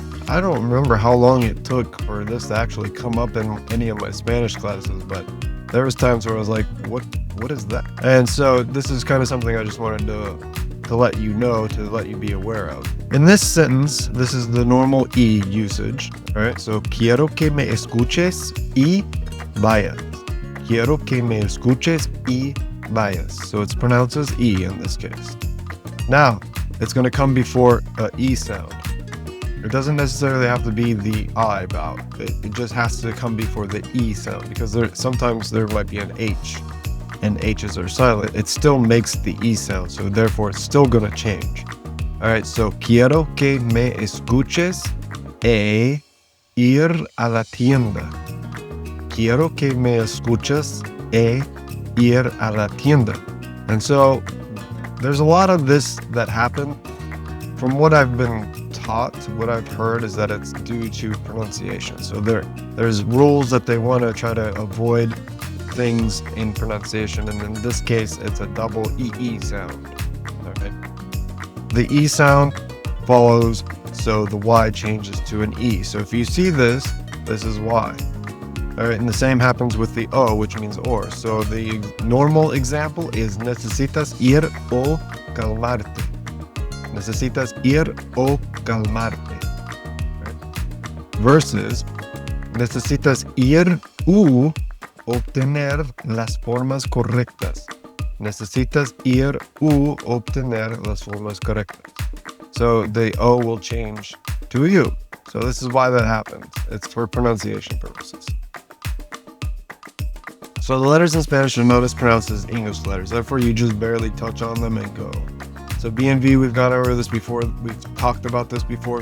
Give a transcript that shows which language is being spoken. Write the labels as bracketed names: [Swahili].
[English] I don't remember how long it took for this to actually come up in any of my Spanish classes, but there was times where I was like, what is that? And so this is kind of something I just wanted to let you know, to let you be aware of. In this sentence, this is the normal E usage. All right, so [Spanish] quiero que me escuches y vayas. Quiero que me escuches y vayas. [English] So it's pronounced as E in this case. Now, it's going to come before an E sound. It doesn't necessarily have to be the I vowel. It just has to come before the E sound, because sometimes there might be an H, and H's are silent. It still makes the E sound, so therefore it's still going to change. All right, so [Spanish] quiero que me escuches e ir a la tienda. Quiero que me escuches e ir a la tienda. [English] And so there's a lot of this that happened. From what I've been taught, what I've heard is that it's due to pronunciation. So there's rules that they want to try to avoid things in pronunciation, and in this case it's a double EE sound. All right. The E sound follows, so the Y changes to an E. So if you see this is Y. All right, and the same happens with the O, which means or. So the normal example is [Spanish] necesitas ir o calmarte. Necesitas ir o calmarte. [English] Right? [Spanish] Versus necesitas ir u obtener las formas correctas. Necesitas ir u obtener las formas correctas. [English] So the O will change to a U. So this is why that happens. It's for pronunciation purposes. So the letters in Spanish are noticed pronounced as English letters. Therefore, you just barely touch on them and go. So B and V, we've gone over this before. We've talked about this before.